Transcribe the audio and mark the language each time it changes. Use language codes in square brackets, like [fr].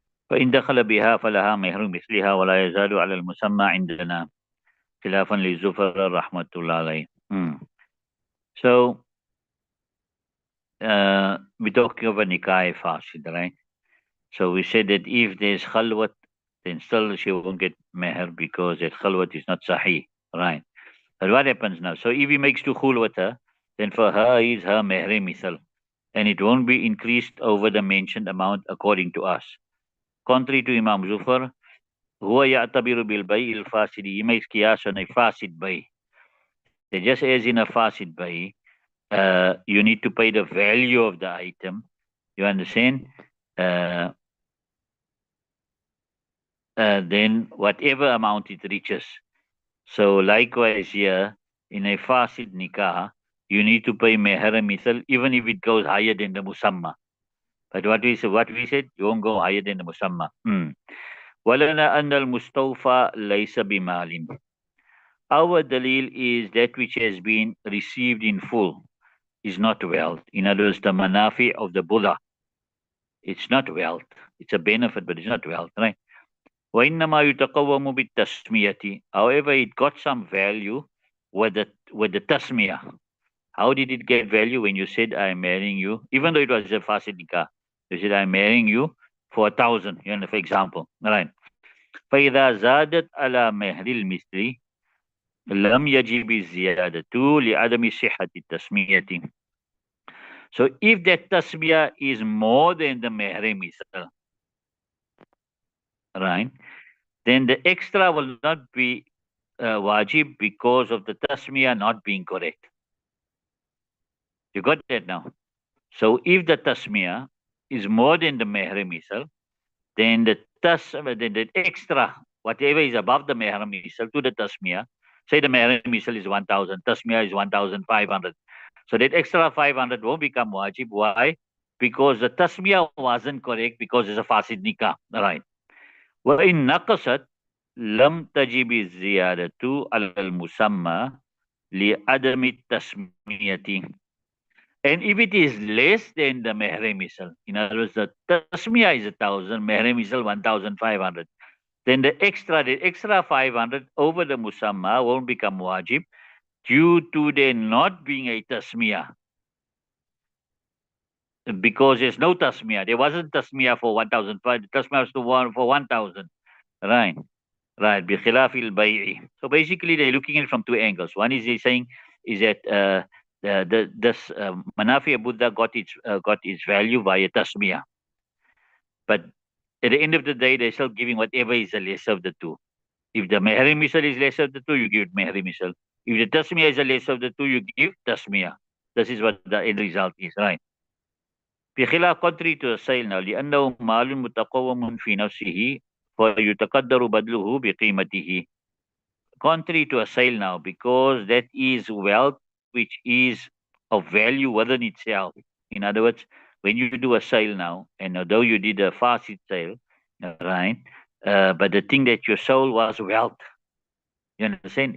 [ar] فإن دخل بها فلها مهر مثلها ولا يزال على المسمى عندنا خلافا للزفر رحمة الله عليه. [en] So, we're talking about nikah fasid, right? So we said that if there's khalwat, then still she won't get meher because that khalwat is not sahih, right? But what happens now? So if he makes dukhul with her, then for her is her meher misal, and it won't be increased over the mentioned amount according to us. Contrary to Imam Zufar, [ar] هو يعتبر بالبيع الفاسد. [en] He makes qiyas on a fasid bay. Just as in a fasid bay, you need to pay the value of the item. You understand? Uh, then whatever amount it reaches. So likewise here, in a fasid nikah, you need to pay meher misal even if it goes higher than the musamma. But what we said, you won't go higher than the musamma. [ar] ولنا أن المستوفى ليس بمال. [en] Our dalil is that which has been received in full is not wealth. In other words, the manafi of the Buddha, it's not wealth. It's a benefit, but it's not wealth, right? [ar] وَإِنَّمَا يُتَقَوَّمُ بِالتَّسْمِيَةِ. [en] However, it got some value with the tasmiyah. How did it get value when you said, I'm marrying you? Even though it was a fasid nikah, you said, I'm marrying you for 1,000, for example, right? [ar] فَإِذَا زَادَتْ عَلَى مَهْرِ الْمِثْلِ لم يجب الزيادة لعدم صحة التسمية. [en] So if that tasmiyah is more than the meher misal, right, then the extra will not be wajib because of the tasmiyah not being correct. You got that now? So if the tasmiyah is more than the meher misal, then the extra, whatever is above the meher misal to the tasmiyah, say the meher misal is 1,000, tasmiyah is 1,500. So that extra 500 won't become wajib. Why? Because the tasmiyah wasn't correct because it's a fasid nikah. Right. [ar] وإن نقصت لم تجب الزيادة على المسمى لعدم التسمية. [en] And if it is less than the meher misal, in other words, the tasmiyah is 1,000, meher misal 1,500, then the extra 500 over the musamma won't become wajib due to there not being a tasmiyah. Because there's no tasmiyah. There wasn't tasmiyah for 1,005. The tasmiyah was for 1,000. Right. Right. [ar] Bikhilafil bay'i. [en] So basically, they're looking at it from two angles. One is they're saying is that this Manafi Buddha got its value via tasmiyah. But at the end of the day, they're still giving whatever is the lesser of the two. If the Mehri Misal is lesser of the two, you give Mehri Misal. If the tasmiyah is the lesser of the two, you give tasmiyah. This is what the end result is, right? [ar] بخلاف [en] contrary to the sale now [ar] لأنه مال متقوم في نفسه فيتقدر بدله بقيمته. [en] Contrary to a sale now, because that is wealth which is of value within itself. In other words, when you do a sale now, and although you did a facet sale, right, but the thing that you sold was wealth. You understand?